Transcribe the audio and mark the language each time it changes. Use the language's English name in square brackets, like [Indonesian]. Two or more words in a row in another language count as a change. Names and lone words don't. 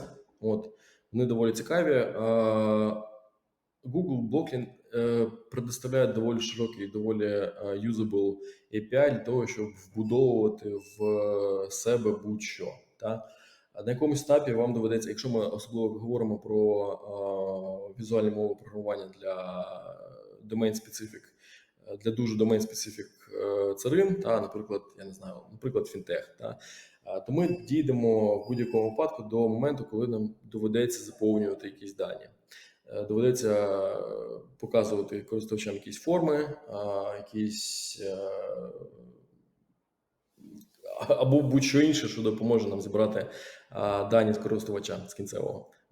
[Ukrainian] Вони доволі цікаві. Google Blockly предоставляє доволі широкий, доволі [English] usable API [Ukrainian] для того, щоб вбудовувати в себе будь-що. На якомусь етапі вам доведеться, якщо ми особливо говоримо про візуальні мови програмування для domain-specific, для дуже domain-specific царин, наприклад, фінтех, то ми дійдемо в будь-якому випадку до моменту, коли нам доведеться заповнювати якісь дані. Доведеться показувати користувачам якісь форми, або будь-що інше, що допоможе нам зібрати дані з користувача, з кінцевого.